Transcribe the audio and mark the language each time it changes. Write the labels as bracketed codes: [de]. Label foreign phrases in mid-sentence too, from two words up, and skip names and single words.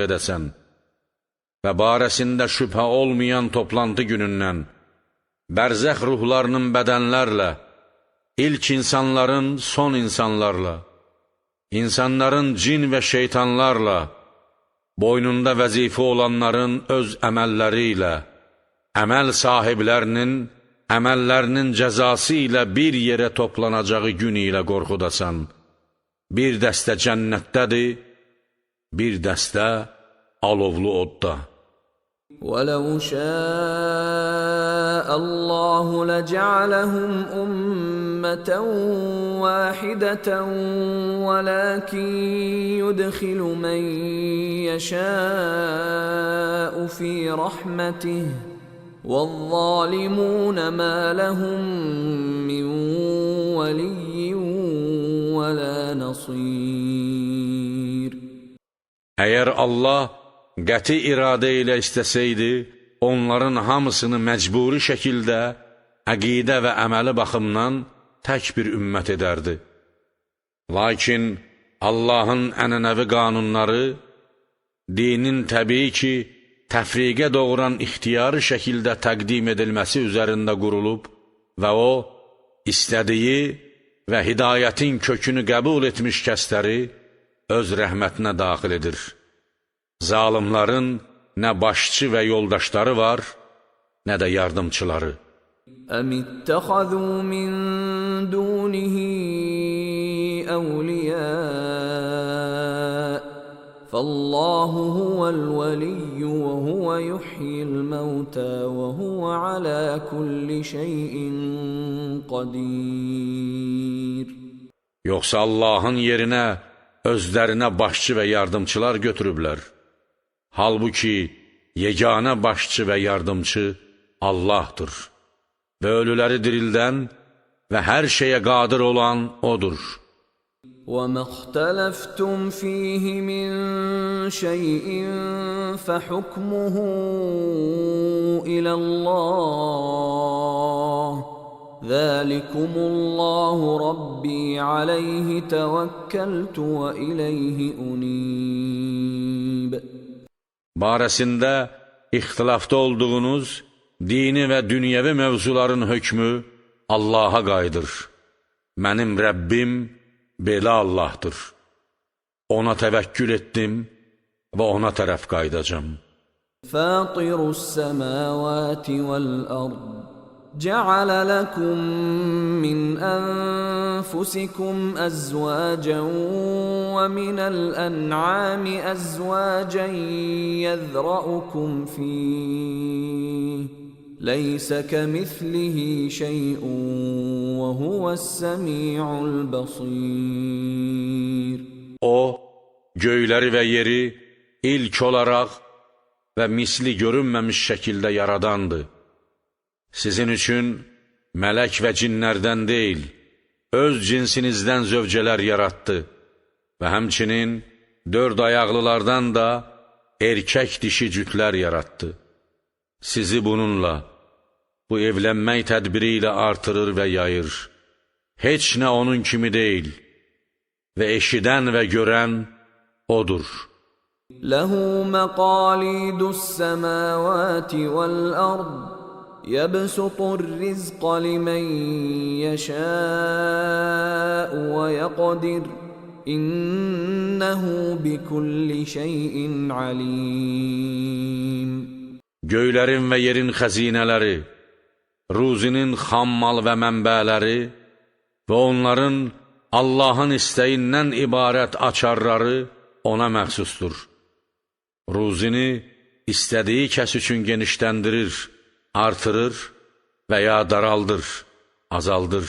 [az] edəsən və barəsində şübhə olmayan toplantı günündən, bərzəx ruhlarının bədənlərlə, ilk insanların son insanlarla, insanların cin və şeytanlarla, boynunda vəzifə olanların öz əməlləri ilə, əməl sahiblərinin əməllərinin cəzası ilə bir yerə toplanacağı gün ilə qorxudasan. Bir dəstə cənnətdədir, bir dəstə alovlu odda. [ar] وَلَوْ شَاءَ اللَّهُ لَجَعَلَهُمْ أُمَّةً وَاحِدَةً وَلَكِنْ يُدْخِلُ مَنْ يَشَاءُ فِي رَحْمَتِهِ وَالظَّالِمُونَ مَا لَهُمْ مِنْ وَلِيٍّ وَلَا نَصِيرٍ. [az] Əgər Allah qəti iradə ilə istəsəydi, onların hamısını məcburi şəkildə əqidə və əməli baxımdan tək bir ümmət edərdi. Lakin Allahın ənənəvi qanunları dinin təbii ki, təfriqə doğuran ixtiyari şəkildə təqdim edilməsi üzərində qurulub və o, istədiyi və hidayətin kökünü qəbul etmiş kəsləri öz rəhmətinə daxil edir. Zalimların nə başçı və yoldaşları var, nə də yardımçıları. [ar] أَمِ اتَّخَذُوا مِن دُونِهِ أَوْلِيَاءَ فَاللَّهُ هُوَ الْوَلِيُّ وَهُوَ يُحْيِي الْمَوْتَى وَهُوَ عَلَى كُلِّ شَيْءٍ قَدِيرٌ. [az] Yoxsa Allahın yerinə özlərinə başçı və yardımçılar götürüblər. Halbuki yeganə başçı və yardımçı Allahdır və ölüləri dirildən və hər şeyə qadir olan O'dur. [ar] وَمَا اخْتَلَفْتُمْ فِيهِ مِنْ شَيْءٍ فَحُكْمُهُ إِلَى اللَّهِ ذَلِكُمُ اللَّهُ رَبِّي عَلَيْهِ تَوَكَّلْتُ وَإِلَيْهِ أُنِيبُ. [az] Barəsində ixtilafda olduğunuz dini və dünyəvi mövzuların hökmü Allaha qayıdır. Mənim Rəbbim belə Allahdır. Ona təvəkkül etdim və ona tərəf qayıdacam. [ar] فَاطِرُ السَّمَاوَاتِ وَالْأَرْضِ جَعَلَ لَكُم مِّنْ أَنفُسِكُمْ أَزْوَاجًا وَمِنَ الْأَنْعَامِ أَزْوَاجًا يَذْرَؤُكُمْ فِيهِ لَيْسَ كَمِثْلِهِ شَيْءٌ وَهُوَ السَّمِيعُ الْبَصِيرُ. [az] O, göyləri və yeri ilk olaraq və misli görünməmiş şəkildə yaradandır. Sizin üçün mələk və cinlərdən deyil, öz cinsinizdən zövcələr yaratdı və həmçinin 4 ayaqlılardan da erkək dişi cütlər yaratdı. Sizi bununla, bu evlənmək tədbiri ilə artırır və yayır. Heç nə onun kimi deyil və eşidən və görən O'dur. [ar] لَهُ مَقَالِيدُ السَّمَاوَاتِ وَالْأَرْضِ يَبْسُطُ الرِّزْقَ لِمَنْ يَشَاءُ وَيَقْدِرُ إِنَّهُ بِكُلِّ شَيْءٍ عَلِيمٌ. [az] Göylərin və yerin xəzinələri, ruzinin xam mal və mənbələri və onların Allahın istəyindən ibarət açarları ona məxsusdur. Ruzini istədiyi kəs üçün genişləndirir, artırır və ya daraldır, azaldır.